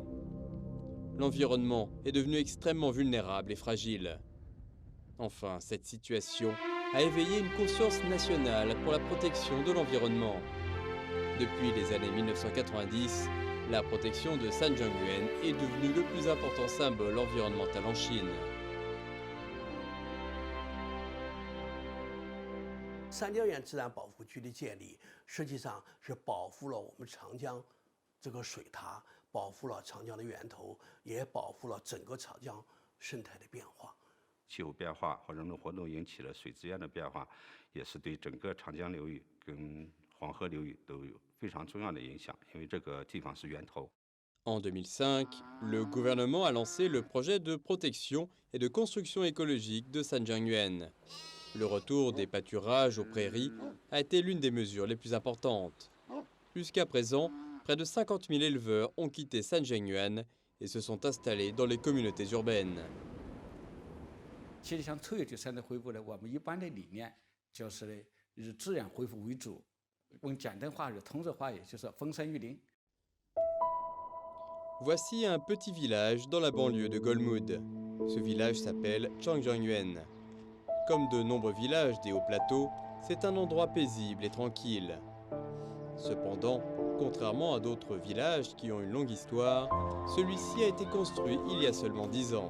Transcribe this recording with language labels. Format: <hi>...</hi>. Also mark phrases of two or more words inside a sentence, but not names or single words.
<fr>L'environnement est devenu extrêmement vulnérable et fragile. Enfin, cette situation a éveillé une conscience nationale pour la protection de l'environnement. Depuis les années 1990, La protection de Sanjiangyuan est devenue le plus important symbole environnemental en Chine.</fr> <zh>三江源自然保护区的建立，实际上是保护了我们长江这个水塔，保护了长江的源头，也保护了整个长江生态的变化。气候变化和人类活动引起了水资源的变化，也是对整个长江流域跟黄河流域都有非常重要的影响，因为这个地方是源头。</zh> <fr>En 2005, le gouvernement a lancé le projet de protection et de construction écologique de Sanjiangyuan. Le retour des pâturages aux prairies a été l'une des mesures les plus importantes. Jusqu'à présent, près de 50 000 éleveurs ont quitté Sanjiangyuan et se sont installés dans les communautés urbaines.</fr> <zh>其实像臭氧生态恢复呢，我们一般的理念就是呢，以自然恢复为主，用简单话语、通俗话语就是风声育林。</zh> <fr>Voici un petit village dans la banlieue de Golmud. Ce village s'appelle Changjiangyuan. Comme de nombreux villages des hauts plateaux, c'est un endroit paisible et tranquille. Cependant, contrairement à d'autres villages qui ont une longue histoire, celui-ci a été construit il y a seulement 10 ans.</fr>